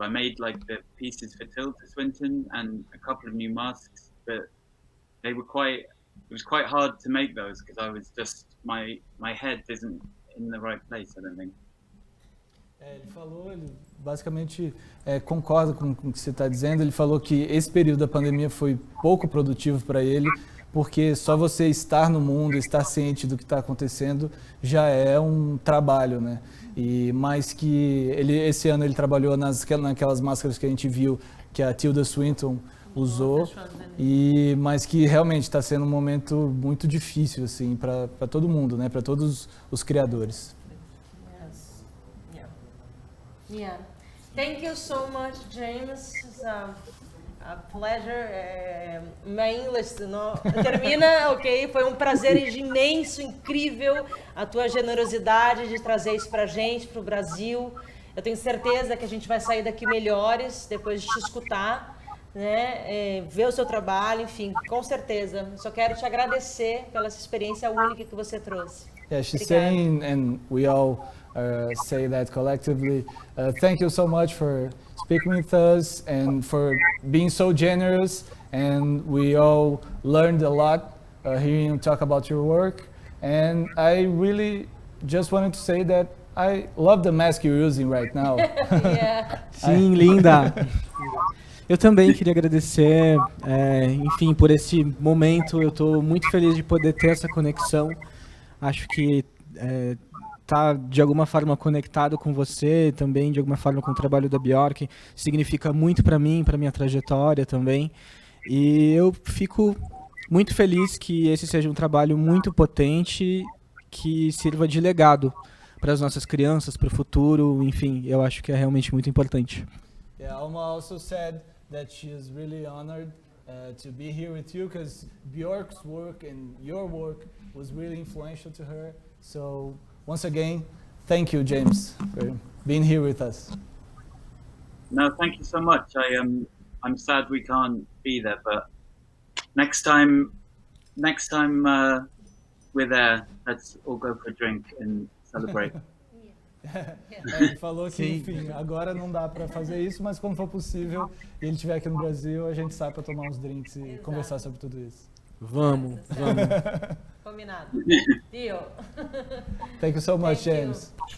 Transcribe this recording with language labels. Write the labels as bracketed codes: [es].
[en] I made like the pieces for Tilda Swinton and a couple of new masks, but it was quite hard to make those because I was just, my head isn't in the right place, I don't think. [pt] Ele falou, ele basicamente concorda com o que você está dizendo. Ele falou que esse período da pandemia foi pouco produtivo para ele, porque só você estar no mundo, estar ciente do que está acontecendo, já é um trabalho, né? E mais que esse ano ele trabalhou naquelas máscaras que a gente viu que a Tilda Swinton usou, e mas que realmente está sendo um momento muito difícil assim para todo mundo, né? Para todos os criadores. [en] Yes. Yeah. Thank you so much, James. It's a pleasure. My English [pt] termina, [en] ok? [pt] Foi um prazer imenso, incrível a tua generosidade de trazer isso pra gente, pro Brasil. Eu tenho certeza que a gente vai sair daqui melhores depois de te escutar, né? Ver o seu trabalho, enfim, com certeza. Só quero te agradecer pela essa experiência única que você trouxe. [en] Yeah, she's saying, and we all say that collectively, thank you so much for speaking with us and for being so generous, and we all learned a lot hearing you talk about your work, and I really just wanted to say that I love the mask you're using right now. Yeah. [pt] Sim, linda! Eu também queria agradecer, enfim, por esse momento. Eu estou muito feliz de poder ter essa conexão. Acho que tá de alguma forma conectado com você, também de alguma forma com o trabalho da Björk, significa muito para mim, para minha trajetória também. E eu fico muito feliz que esse seja um trabalho muito potente, que sirva de legado para as nossas crianças, para o futuro, enfim, eu acho que é realmente muito importante. [en] Yeah, Alma also said that she is really honored to be here with you because Björk's work and your work was really influential to her. So once again, thank you, James, for being here with us. No, thank you so much. I'm sad we can't be there, but next time we're there, let's all go for a drink and celebrate. [pt] Ele falou que, enfim, agora não dá para fazer isso, mas quando for possível e ele estiver aqui no Brasil, a gente sai para tomar uns drinks e conversar sobre tudo isso. Vamos. Combinado. [en] Deal. Thank you so much, James.